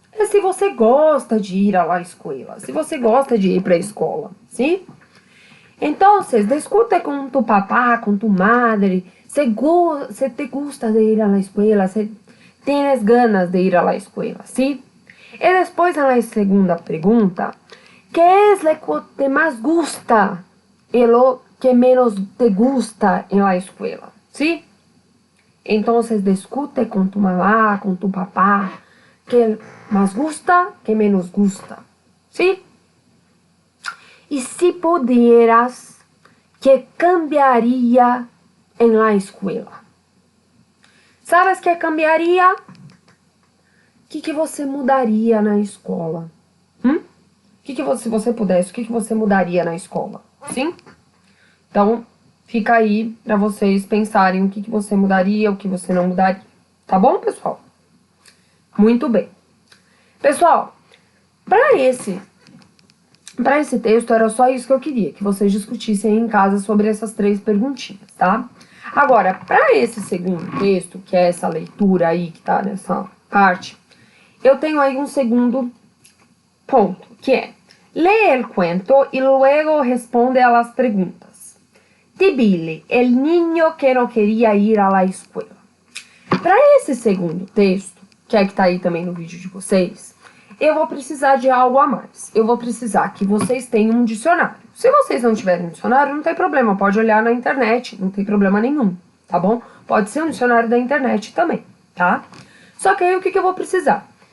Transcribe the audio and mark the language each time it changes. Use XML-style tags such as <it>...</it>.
<pt>É se você gosta de ir</pt> <es>a la escuela,</es> <pt>se você gosta de ir para a escola, ¿sí?</pt> <es>Entonces, discute con tu papá, con tu madre, se te gusta de ir a la escuela, se tienes ganas de ir a la escuela, ¿sí? Y después en la segunda pregunta, ¿qué es lo que te más gusta y lo que menos te gusta en la escuela? ¿Sí? Entonces, discute con tu mamá, con tu papá, ¿qué más gusta, qué menos gusta? ¿Sí? Y si pudieras, ¿qué cambiaría en la escuela? ¿Sabes qué cambiaría?</es> <pt>O que você mudaria na escola? Se você pudesse, o que você mudaria na escola? Sim? Então, fica aí para vocês pensarem o que você mudaria, o que você não mudaria. Tá bom, pessoal? Muito bem. Pessoal, para esse texto era só isso que eu queria, que vocês discutissem em casa sobre essas 3 perguntinhas, tá? Agora, para esse segundo texto, que é essa leitura aí que tá nessa parte, eu tenho aí um segundo ponto, que é</pt> <es>lee el cuento y luego responde a las preguntas. Tibili, el niño que no quería ir a la escuela.</es> <pt>Para esse segundo texto, que é que tá aí também no vídeo de vocês, eu vou precisar de algo a mais. Eu vou precisar que vocês tenham um dicionário. Se vocês não tiverem um dicionário, não tem problema, pode olhar na internet, não tem problema nenhum, tá bom? Pode ser um dicionário da internet também, tá? Só que aí o que eu vou precisar?</pt>